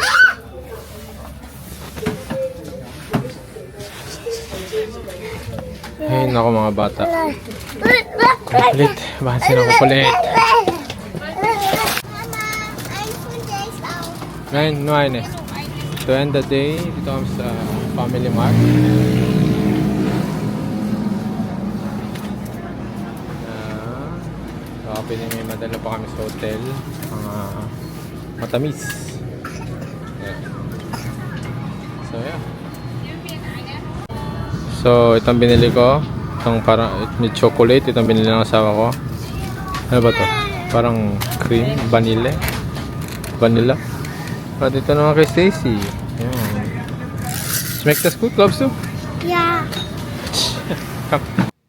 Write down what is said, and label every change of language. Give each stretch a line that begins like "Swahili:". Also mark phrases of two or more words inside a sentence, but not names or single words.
Filipino: Ay, naku mga bata. Kulit. Bakit sila kukulit? Ngayon, no ayun eh.
English: To end the day,
Filipino: dito kami sa Family Mart. Baka pwede may madala pa kami sa hotel. Mga matamis.
English: So, yeah.
Filipino: So, itong binili ko. Itong parang may chocolate. Itong binili ng asawa ko. Ano ba to? Parang cream, vanilla. At ito naman kay Stacy. Ayan.
German: Smack das gut, glaubst du? Ja. Komm.